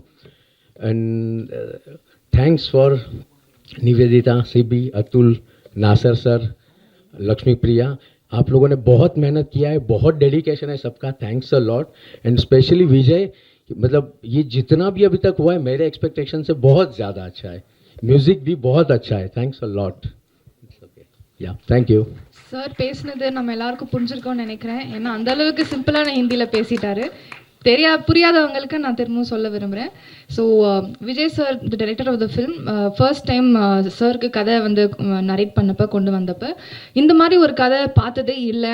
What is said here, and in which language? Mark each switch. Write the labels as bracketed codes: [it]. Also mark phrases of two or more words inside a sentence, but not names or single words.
[en] and thanks for [hi] निवेदिता, सिबी, अतुल, नासर सर, लक्ष्मी प्रिया, आप लोगों ने बहुत मेहनत किया है, बहुत डेडिकेशन है सबका. [en] thanks a lot. and specially [hi] विजय, मतलब ये जितना भी अभी तक हुआ है मेरे एक्सपेक्टेशन से बहुत ज़्यादा अच्छा है. म्यूज़िक भी बहुत अच्छा है. [en] thanks a lot. yeah thank you. [ta] சார் பேசினது நம்ம எல்லாருக்கும் புரிஞ்சிருக்கோன்னு நினைக்கிறேன். ஏன்னா அந்த அளவுக்கு சிம்பிளான ஹிந்தியில் பேசிட்டாரு. புரியாதவங்களுக்கு நான் திரும்பவும் சொல்ல விரும்புகிறேன். ஸோ விஜய் சார், [en] the director of the film, first time [ta] சாருக்கு கதை வந்து நரேட் பண்ணப்போ கொண்டு வந்தப்போ இந்த மாதிரி ஒரு கதை பார்த்ததே இல்லை.